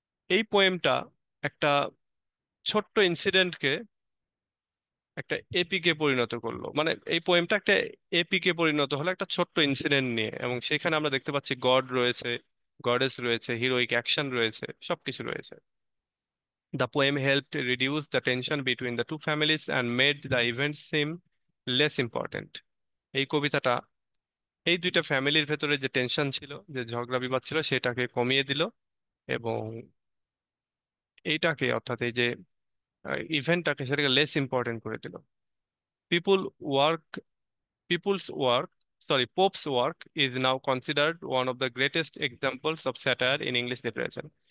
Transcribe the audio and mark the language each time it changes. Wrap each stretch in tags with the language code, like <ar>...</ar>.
<bn>এই পোয়েমটা একটা ছোট্ট ইনসিডেন্টকে একটা এপিকে পরিণত করলো, মানে এই পোয়েমটা একটা এপিকে পরিণত হলো একটা ছোট্ট ইনসিডেন্ট নিয়ে, এবং সেখানে আমরা দেখতে পাচ্ছি গড রয়েছে, গডেস রয়েছে, হিরোইক অ্যাকশন রয়েছে, সবকিছু রয়েছে।</bn> <en>The poem helped reduce the tension between the two families and made the event seem less important.</en> <bn>এই কবিতাটা এই দুইটা ফ্যামিলির ভেতরে যে টেনশন ছিল, যে ঝগড়া বিবাদ ছিল, সেটাকে কমিয়ে দিল, এবং এইটাকে অর্থাৎ এই যে ইভেন্টটাকে সেটাকে লেস ইম্পর্টেন্ট করে দিল।</bn> <en>People work people's work sorry Pope's work is now considered one of the greatest examples of satire in English literature.</en>